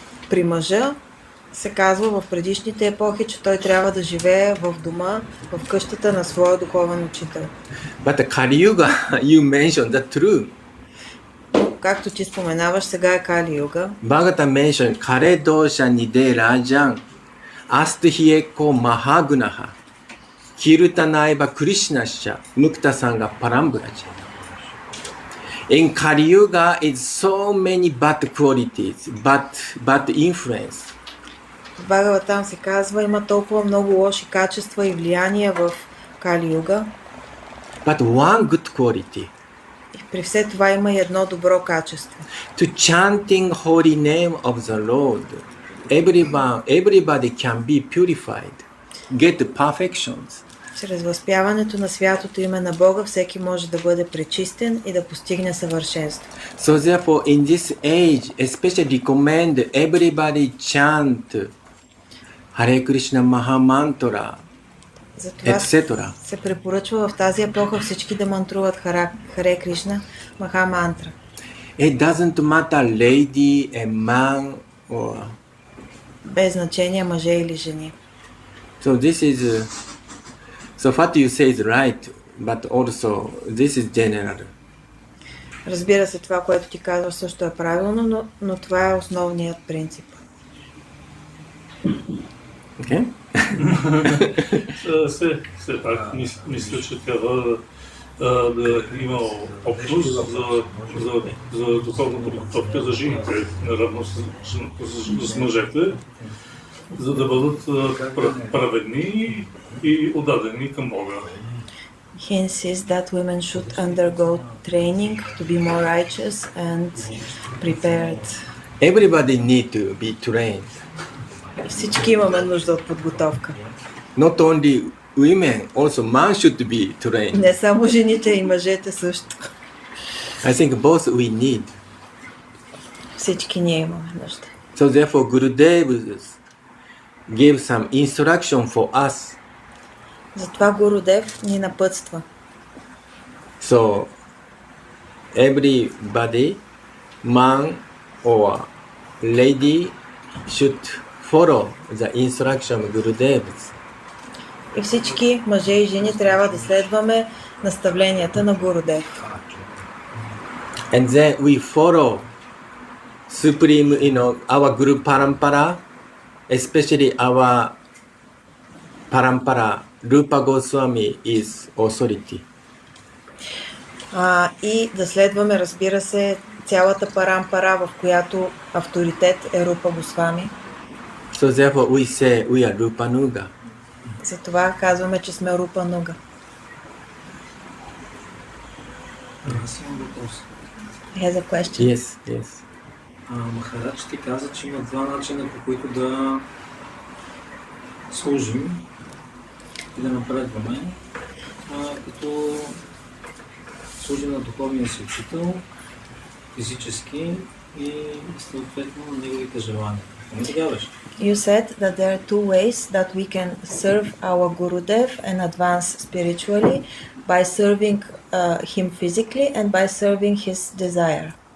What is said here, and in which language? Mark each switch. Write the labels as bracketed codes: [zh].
[bg] При мъжа се казва в предишните епохи, че той трябва да живее в дома, в къщата на своя духовен учител. [en] But Kali Yuga, you mentioned the true. [bg] Както ти споменаваш, сега е Кали Юга. [en] Bhagavata mentioned [sa] Kare dosha nide rajan asthieko mahagunaha kirtanaiva krishnasya mukta sangha parambraja. [en] In Kali Yuga, it's so many bad qualities, bad influence. [bg] В Бхагаватам се казва, има толкова много лоши качества и влияния в Кали Юга. [en] But one good quality, [bg] И при все това има и едно добро качество. [en] to chanting holy name of the Lord, everybody can be purified, get perfections. [bg] Чрез възпяването на святото име на Бога всеки може да бъде пречистен и да постигне съвършенство. [en] So therefore, in this age, especially recommend everybody chant Hare Krishna Maha Mantra, [bg] Затова [en] etc. [bg] се препоръчва в тази епоха всички да мантруват Харе Кришна Маха Мантра. [en] It doesn't matter lady, a man, or [bg] Без значение мъже или жени. [en] so. This is so what you say is right, but also this is general. [bg] Разбира се, това, което ти казваш, също е правилно, но това е основният принцип. [en] Okay? [bg] Все пак мисля, че трябва да има общност за духовната подготовка за жените, наравно с мъжете, за да бъдат праведни и отдадени към Бога. [en] He insists that women should undergo training to be more righteous and prepared. Everybody need to be trained. [bg] Всички имаме нужда от подготовка. [en] Not only women, also man should be trained. [bg] Не само жените, и мъжете също. [en] I think both we need. [bg] Всички ние имаме нужда. [en] So therefore, Gurudev gave some instruction for us. [bg] Затова Гурудев ни напътства. [en] So everybody, man or lady, should follow the instruction of Gurudev. [bg] И всички мъже и жени трябва да следваме наставленията на Гурудев. [en] And then we follow supreme, our Guru Parampara, especially our Parampara, Rupa Goswami is authority. [bg] И да следваме, разбира се, цялата парампара, в която авторитет е Рупа Госвами. [en] So therefore we say we are Rupa Nuga. [bg] Затова казваме, че сме Рупа Нуга. Аз имам въпрос. [en] He has a question. Yes. [bg] Махарадж ти каза, че има два начина, по които да служим и да напредваме, като служим на духовния си учител, физически и съответно на неговите желания. Не така беше? [en] You said that there are two ways that we can serve our Gurudev and advance spiritually by serving him physically and by serving his desire.